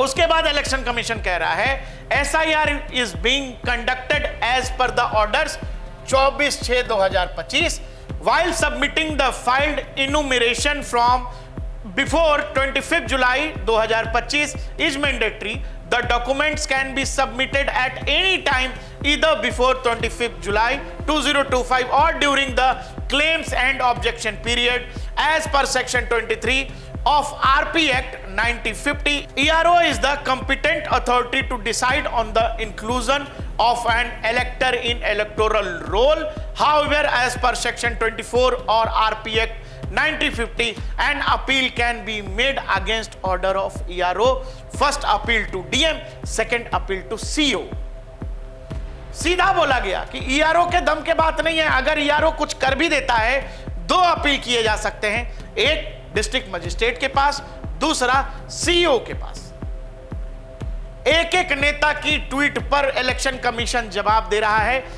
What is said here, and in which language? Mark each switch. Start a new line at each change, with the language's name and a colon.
Hindi: उसके बाद election commission कह रहा है
English: SIR is being conducted as per the orders 24/6/2025 while submitting the filed enumeration from before 25 July 2025 is mandatory. The documents can be submitted at any time either before 25 July 2025 or during the claims and objection period as per section 23 of RP Act 1950. ERO is the competent authority to decide on the inclusion of an elector in electoral roll. However, as per section 24 or RP Act 1950, an appeal can be made against order of ERO. First appeal to DM, second appeal to CO.
Hindi: सीधा बोला गया कि ERO के दम के बात नहीं है। अगर ERO कुछ कर भी देता है, दो अपील किए जा सकते हैं, एक डिस्ट्रिक्ट मजिस्ट्रेट के पास, दूसरा सीईओ के पास। एक एक नेता की ट्वीट पर इलेक्शन कमीशन जवाब दे रहा है।